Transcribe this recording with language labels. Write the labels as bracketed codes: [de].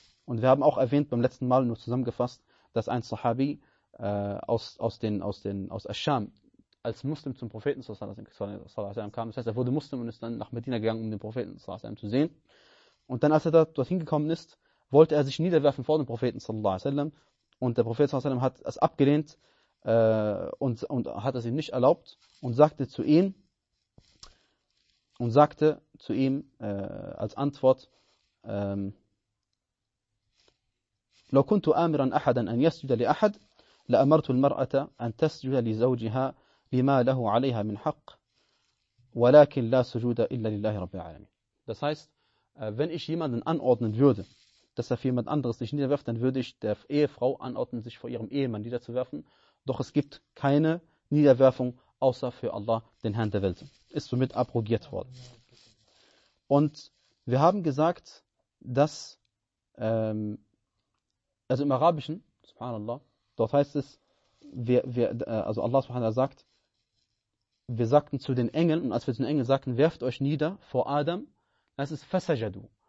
[de] Und wir haben auch erwähnt beim letzten Mal, nur zusammengefasst, dass ein Sahabi aus Ascham als Muslim zum Propheten sallallahu alaihi wasallam kam. Das heißt, er wurde Muslim und ist dann nach Medina gegangen, um den Propheten sallallahu alaihi wasallam zu sehen. Und dann, als er dorthin gekommen ist, wollte er sich niederwerfen vor dem Propheten sallallahu alaihi wasallam. Und der Prophet sallallahu alaihi wasallam hat es abgelehnt und hat es ihm nicht erlaubt und sagte zu ihm als Antwort: [ar] لو كنت آمرا أحدا أن يسجد لأحد لأمرت المرأة أن تسجد لزوجها لما له عليها من حق ولكن لا سجود إلا لله رب العالمين. [de] Das heißt, wenn ich jemanden anordnen würde, dass er für jemand anderes sich niederwerft, dann würde ich der Ehefrau anordnen, sich vor ihrem Ehemann niederzuwerfen. Doch es gibt keine Niederwerfung außer für Allah, den Herrn der Welt. Ist somit abrogiert worden. Und wir haben gesagt, dass also im Arabischen, subhanallah, dort heißt es, also Allah subhanallah sagt, wir sagten zu den Engeln, und als wir zu den Engeln sagten, werft euch nieder vor Adam, das ist fasajadu.